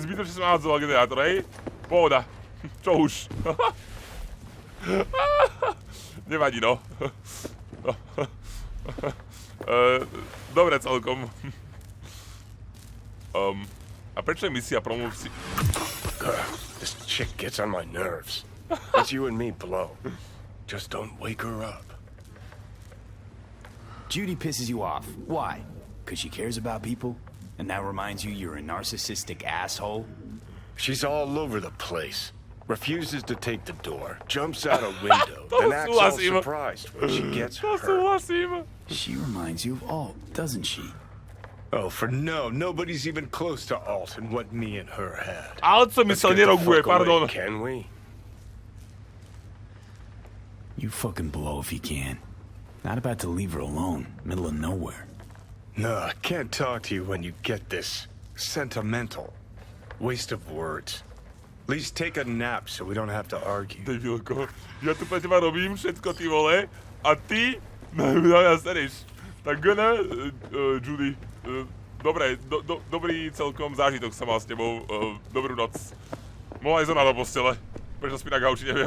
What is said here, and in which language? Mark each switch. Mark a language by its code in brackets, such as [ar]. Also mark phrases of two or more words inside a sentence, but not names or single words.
[sk] Zbytočne som nahádzoval generátor, hej? Pohoda. Čo už? Nevadí, no. Dobre celkom. A prečo je misia promluv si... [en] This chick gets on my nerves. It's you and me, Blow. Just don't wake her up. Judy pisses you off. Why? Because she cares about people? And that reminds you you're a narcissistic asshole? She's all over the place. Refuses to take the door, jumps out a window, then acts all surprised when she gets hurt. She reminds you of Alt, doesn't she? Oh, for no, nobody's even close to Alt and what me and her had. [sk] Alt som myslel neroguje, pardon. [en] Can we? You fucking blow if you can. Not about to leave her alone, middle of nowhere. No, I can't talk to you when you get this sentimental. Waste of words. At least take a nap so we don't have to argue. [sk] Debilko, ja tu pre teba robím všetko, ty vole, a ty na mňa sereš. Tak Judy, dobre, dobrý celkom zážitok som mal s tebou, dobrú noc. Mohla ísť ona do postele, prečo spí na gauči, neviem.